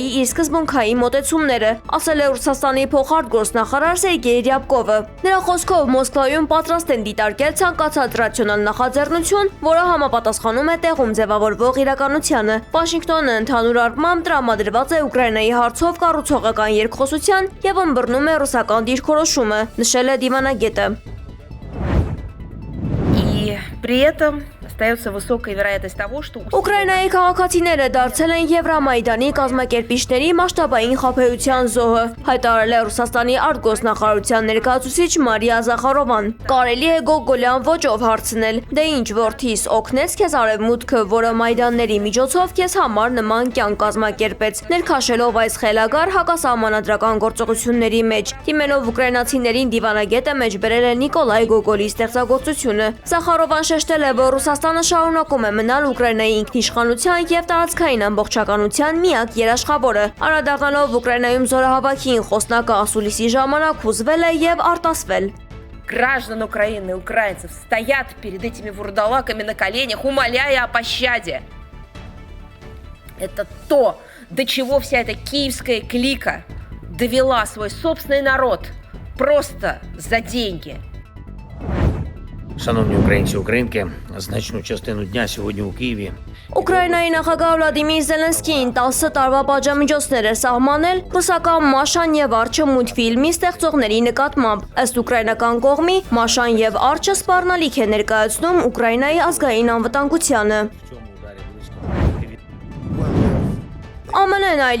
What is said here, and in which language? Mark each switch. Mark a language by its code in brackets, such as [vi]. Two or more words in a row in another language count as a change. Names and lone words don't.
[hy] իր սկզբունքային մոտեցումները, ասել է Ռուսաստանի փոխարտգործնախարար Սերգեյ Ռյաբկովը։ Նրա խոսքով Մոսկվայում պատրաստ են դիտարկել ցանկացած ռացիոնալ նախաձեռնություն, որը համապատասխանում է տեղում ձևավորվող իրականությանը։ Վաշինգտոնը ընդհանուր առմամբ տրամադրված է Ուկրաինայի հարցով կառուցողական երկխոսության եւ ըմբռնում է ռուսական դիրքորոշումը, նշել է դիվանագետը։ [ru] При этом остается высокая вероятность того, что... [hy] Ուկրաինայի քաղաքացիները դարձել են Եվրամայդանի կազմակերպիչների մասշտաբային խաբեության զոհը, հայտարարել է Ռուսաստանի արտգործնախարարության ներկայացուցիչ Մարիա Զախարովան։ Կարելի է գոգոլյան ոճով հարցնել. «Դե ինչ որդիս, օգնեց քեզ Արևմուտքը, որը մայդանների միջոցով քեզ համար նման կյանք կազմակերպեց»։ Ներքաշելով այս խելագար հակասահմանադրական գործողությունների մեջ, դիմելով ուկրաինացիներին դիվանագետը մեջբերել է Նիկոլայ Գոգոլի ստեղծագործությունը։ Զախարովան շեշտել է, որ Ռուսաստանը շարունակում է մնալ Ուկրաինայի ինքնիշխանության և տարածքային ամբողջականության միակ երաշխավորը։ Անդրադառնալով Ուկրաինայում զորահավաքին, խոսնակը ասուլիսի ժամանակ հուզվել է և արտասվել։ [ru] Граждан Украины, украинцев стоят перед этими вурдалаками на коленях, умоляя о пощаде. Это то, до чего вся эта киевская клика довела свой собственный народ просто за деньги. [uk] Шановні українці, українки, значну частину дня сьогодні у Києві. [hy] Ուկրաինայի նախագահ Վլադիմիր Զելենսկին 10 տարվա պատժամիջոցներ է սահմանել ռուսական Մաշան և Արջը մուլտֆիլմի ստեղծողների նկատմամբ։ Ըստ ուկրաինական կողմի, Մաշան և Արջը սպառնալիք է ներկայացնում Ուկրաինայի ազգային անվտանգությանը։ ԱՄՆ-ն այլ